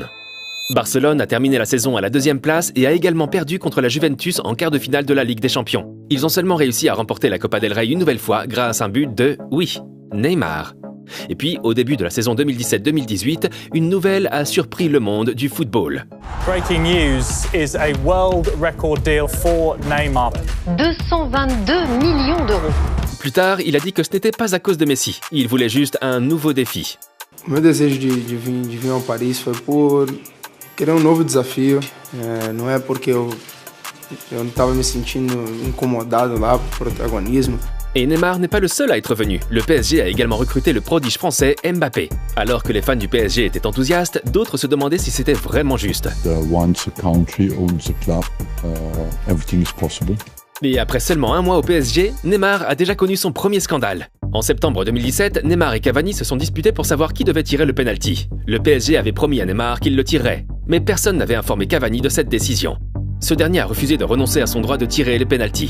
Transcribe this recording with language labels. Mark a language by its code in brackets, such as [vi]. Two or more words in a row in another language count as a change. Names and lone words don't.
[fr] Barcelone a terminé la saison à la 2e place et a également perdu contre la Juventus en quart de finale de la Ligue des Champions. Ils ont seulement réussi à remporter la Copa del Rey une nouvelle fois grâce à un but de, oui, Neymar. Et puis, au début de la saison 2017-2018, une nouvelle a surpris le monde du football. [en] Breaking news is a world record deal for Neymar. [fr] 222 millions d'euros. Plus tard, il a dit que ce n'était pas à cause de Messi. Il voulait juste un nouveau défi. [pt] Meu desejo de vir ao Paris foi por querer novo desafio. Não é porque eu não estava me sentindo incomodado lá por protagonismo. [fr] Et Neymar n'est pas le seul à être venu. Le PSG a également recruté le prodige français Mbappé. Alors que les fans du PSG étaient enthousiastes, d'autres se demandaient si c'était vraiment juste. [en] Once a country owns a club, everything is possible. [fr] Et après seulement un mois au PSG, Neymar a déjà connu son premier scandale. En septembre 2017, Neymar et Cavani se sont disputés pour savoir qui devait tirer le penalty. Le PSG avait promis à Neymar qu'il le tirerait, mais personne n'avait informé Cavani de cette décision. Ce dernier a refusé de renoncer à son droit de tirer les pénaltys.